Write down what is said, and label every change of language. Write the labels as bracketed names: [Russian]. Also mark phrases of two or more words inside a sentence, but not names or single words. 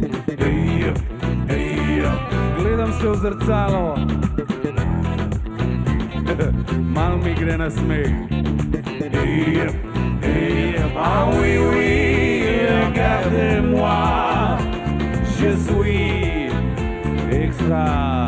[Slovenian] Gledam se v zrcalo, mal mi gre na smeh. [French] Ah oui, oui, regardez-moi, je suis extra.